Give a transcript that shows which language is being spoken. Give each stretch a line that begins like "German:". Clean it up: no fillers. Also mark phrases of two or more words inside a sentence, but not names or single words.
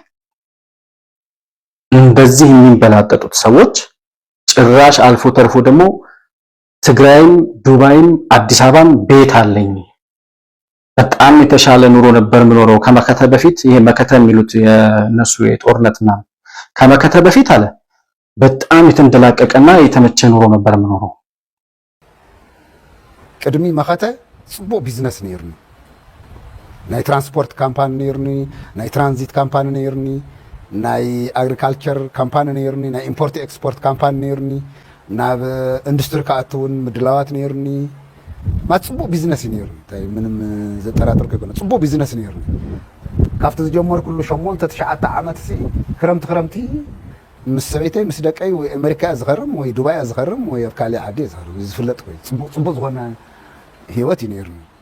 Amharic: እንደዚህ የሚንበላጠጡት ሰዎች ጭራሽ አልፎ ተርፎ ደግሞ ትግራይም፣ ዱባይም፣ አዲስ አበባም ቤት አለኝ በጣም የተሻለ ኑሮ ነበር የምኖረው ከመከተ በፊት። ይሄ መከተ የሚሉት የነሱ የጦርነትና ከመከተ በፊት አለ በጣም የተንደላቀቀና የተመቸ ኑሮ ነበር የምኖረው።
Tigrinya: ቅድሚ መከተ ጽቡቅ ቢዝነስ ነይርኒ፣ ናይ ትራንስፖርት ካምፓኒ ነይርኒ፣ ናይ ትራንዚት ካምፓኒ ነይርኒ፣ ናይ አግሪካልቸር ካምፓኒ ነይርኒ፣ ናይ
English: import export company
Tigrinya: ነይርኒ፣ ናብ ኢንዱስትሪ ከኣትውን ምድላዋት ነይርኒ። ጽቡቅ ቢዝነስ ነይርኒ ታይ ምንም ዘጠራጥር ከሆነ ጽቡቅ ቢዝነስ ነይርኒ። ካብቲ ዝጀመር ኩሉ 8-9 ዓመት ሲ ክረምቲ ምስ ሰበይተይ ምስ ደቀይ ወይ አሜሪካ ዝኸርም ወይ ዱባይ ዝኸርም ወይ ካልእ ዓዲ ዝኸርም ዝፍለጥ ወይ ጽቡቅ ዝኾነ ህይወት ነይርኒ።